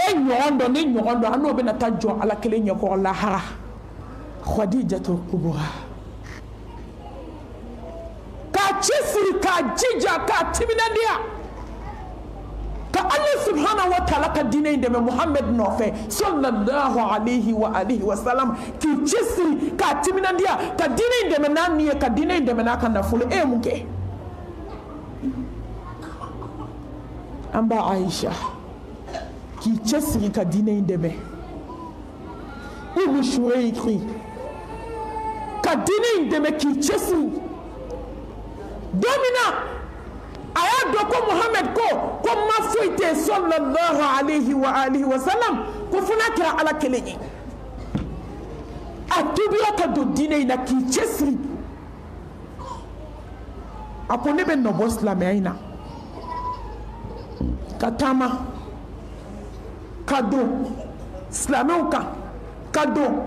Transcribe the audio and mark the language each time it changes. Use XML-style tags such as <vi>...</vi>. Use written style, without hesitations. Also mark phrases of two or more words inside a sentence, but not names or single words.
<bm>ɲɔgɔn dɔ ni ɲɔgɔn dɔ an n'o bɛna taa jɔ ala kelen ɲɛkɔrɔ lahara Khadijatul Kubra k'a cɛsiri k'a jija k'a timinandiya ka</bm> <ar>الله سبحانه وتعالى</ar> <bm>ka diinɛ in dɛmɛ Muhammed nɔfɛ</bm> <ar>صلى الله عليه وعلى آله وسلم</ar> <bm>k'i cɛsiri k'a timinandiya ka diinɛ in dɛmɛ n'a ni ye ka diinɛ in dɛmɛ n'a ka nafolo e ye mun kɛ an ba Aisha k'i cɛsiri ka diinɛ in dɛmɛ Umu Shurayki ka diinɛ in dɛmɛ k'i cɛsiri don min na a y'a dɔn ko Muhammed ko ma foyi tɛ</bm> <ar>صلى الله عليه وعلى آله وسلم</ar> <bm>ko fo n'a kɛra ala kelen ye a tubiya ka don diinɛ in na k'i cɛsiri a ko ne bɛ nɔbɔ silamɛya in na ka taama ka don silamɛw kan ka don</bm>